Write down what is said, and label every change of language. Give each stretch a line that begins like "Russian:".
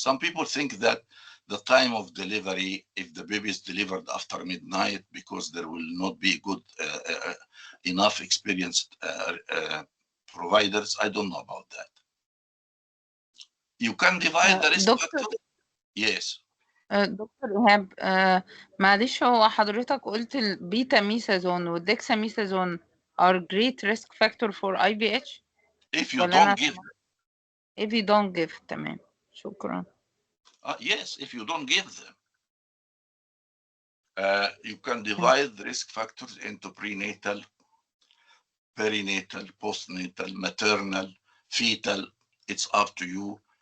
English: Some people think that the time of delivery, if the baby is delivered after midnight, because there will not be good enough experienced providers. I don't know about that. You can divide the risk factor. Yes.
Arabic: دكتور إيهاب معلش هو حضرتك قلت البيتا ميثازون والدكسا ميثازون
English: are great risk factor for IVH if you don't give them. If you don't give
Arabic: تمام شكرا
English: yes, if you don't give them. You can divide the risk factors into prenatal, perinatal, postnatal, maternal, fetal. It's up to you.